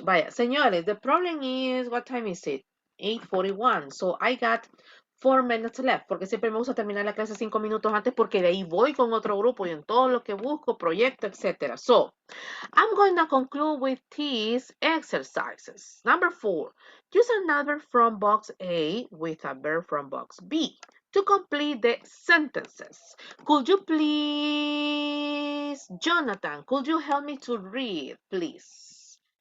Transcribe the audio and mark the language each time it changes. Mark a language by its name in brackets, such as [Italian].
[Spanish] Vaya, señores, [English] the problem is, what time is it? 8:41. So I got 4 minutes left, [Spanish] porque siempre me gusta terminar la clase 5 minutos antes porque de ahí voy con otro grupo y en todo lo que busco, proyecto, etc. [English] So, I'm going to conclude with these exercises. Number 4, use an adverb from box A with a verb from box B to complete the sentences. Could you please, Jonathan, could you help me to read, please?